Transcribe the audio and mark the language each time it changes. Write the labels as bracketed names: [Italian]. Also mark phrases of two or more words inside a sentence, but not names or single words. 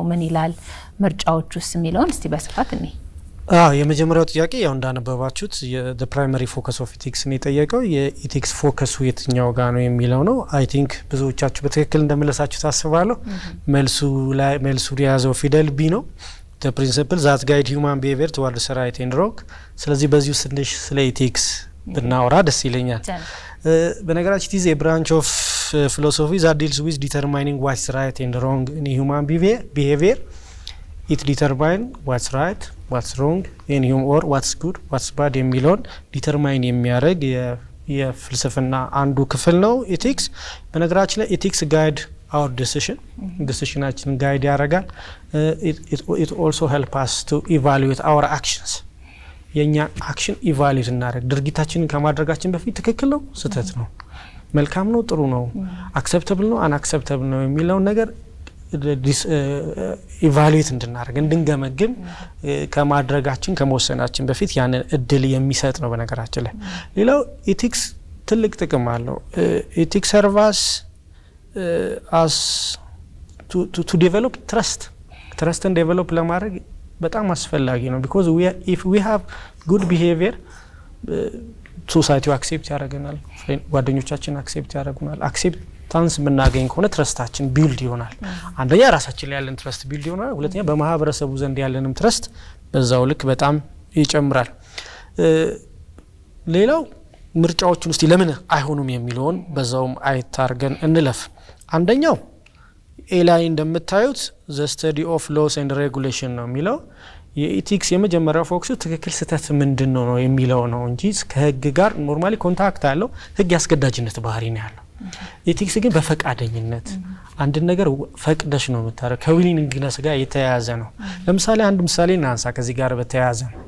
[Amharic] ምን ይላል? ምርጫዎቹስ የሚለውን እስቲ በስፋት እኔ የመጀመሪያው ጥያቄ ያው እንዳነበባችሁት [English] the primary focus of ethics [Amharic] ነው የጠየቀው። የኢቲክስ ፎከሱ የትኛው ጋር ነው የሚለው ነው። [English] I think [Amharic] ብዙዎቻችሁ በትክክል እንደመለሳችሁ ታስባለሁ። መልሱ የያዘው ፊደል ቢ ነው። [English] the principle that guide human behavior towards right and wrong። [Amharic] ስለዚህ በዚህ ውስጥ ትንሽ ስለ ኢቲክስ ብናወራ ደስ ይለኛል። በነገራችን [English] is a branch of philosophy that deals with determining what's right and wrong in human behavior. It determine what's right, what's wrong in human or what's good, what's bad [Amharic] የሚለውን ዲተርማይን የሚያደርግ የፍልስፍና አንዱ ክፍል ነው ኢቲክስ። በነገራችን ላይ ኢቲክስ ጋይድ [English] our decision guide [Amharic] ያደርጋል [English] it also help us to evaluate our actions [Amharic] የኛ [English] action evaluate [Amharic] እናደርግ ድርጊታችንን ከማድረጋችን በፊት ትክክል ነው ስህተት ነው መልካም ነው ጥሩ ነው አክሰፕተብል ነው አንአክሰፕተብል ነው የሚለው ነገር ኢቫሉዌት እንድናደርግ እንድንገመግም ከማድረጋችን ከመወሰናችን በፊት ያንን እድል የሚሰጥ ነው በነገራችን ላይ ሌላው ኢቲክስ ትልቅ ጥቅም አለው [English] ethics serves as to develop trust and develop [Amharic] ለማድረግ በጣም አስፈላጊ ነው [English] because if we have good behavior society accept [Amharic] ያደርገናል ጓደኞቻችን accept ያደርጉናል acceptance የምናገኝ ከሆነ ትረስታችን ቢልድ ይሆናል አንደኛ ራሳችን ላይ ያለን [English] trust build [Amharic] ይሆናል ሁለተኛ በማህበረሰቡ ዘንድ ያለንም ትረስት በዛው ልክ በጣም ይጨምራል ሌላው ምርጫዎችን እስቲ ለምን አይሆኑም የሚለውን በዛውም አይታርገን እንለፍ አንደኛው ኤ ላይ እንደምታዩት [English] the study of laws and regulation [Amharic] ነው የሚለው የኢቲክስ የመጀመሪያው ፎክሱ ትክክል ስህተት ምንድነው ነው የሚለው ነው እንጂ ከህግ ጋር [English] normally contact [Amharic] አለው ህግ ያስገዳጅነት ባህሪ ነው ያለው ኢቲክስ ግን በፈቃደኝነት አንድ ነገር ፈቅደሽ ነው የምታረው ከዊሊንግነስ ጋር የተያያዘ ነው ለምሳሌ አንድ ምሳሌ እናንሳ ከዚህ ጋር በተያያዘ